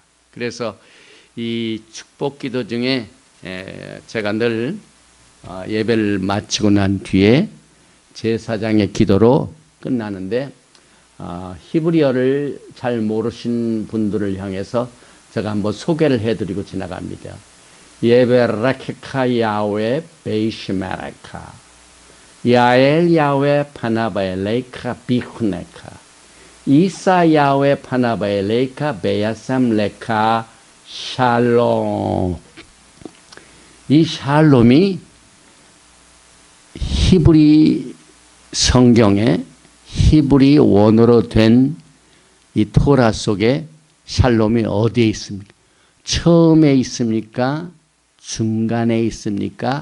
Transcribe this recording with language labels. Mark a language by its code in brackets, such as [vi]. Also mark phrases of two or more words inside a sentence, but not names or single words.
[ko] 그래서 이 축복 기도 중에 제가 늘 예배를 마치고 난 뒤에 제사장의 기도로 끝나는데, 히브리어를 잘 모르신 분들을 향해서 제가 한번 소개를 해드리고 지나갑니다. [he] יברכך יהוה וישמרך יאר יהוה פניו אליך ויחנך ישא יהוה פניו אליך וישם לך שלום. [ko] 이 샬롬이 히브리 성경에 히브리 원어로 된 이 토라 속에 샬롬이 어디에 있습니까? 처음에 있습니까? 중간에 있습니까?